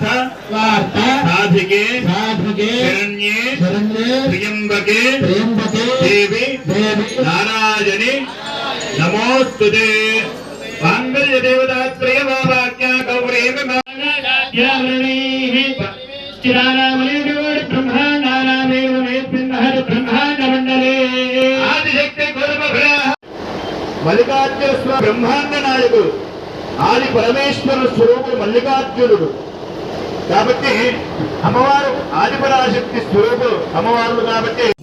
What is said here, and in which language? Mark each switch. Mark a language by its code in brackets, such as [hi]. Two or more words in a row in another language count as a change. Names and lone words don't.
[sa] वार्ता साधिके साधके शरण्ये शरण्ये त्र्यंबके त्र्यंबके देवी देवी नारायणी नमोस्तुते मांगल्य देवता प्रियवाक्या गौरी [te] ఆదిశక్తి మల్లికార్జున స్వామి బ్రహ్మాండ నాయకుడు ఆది పరమేశ్వర స్వరూపుడు మల్లికార్జునుడు కాబట్టి అమ్మవారు ఆదిపరాశక్తి స్వరూపుడు అమ్మవారు కాబట్టి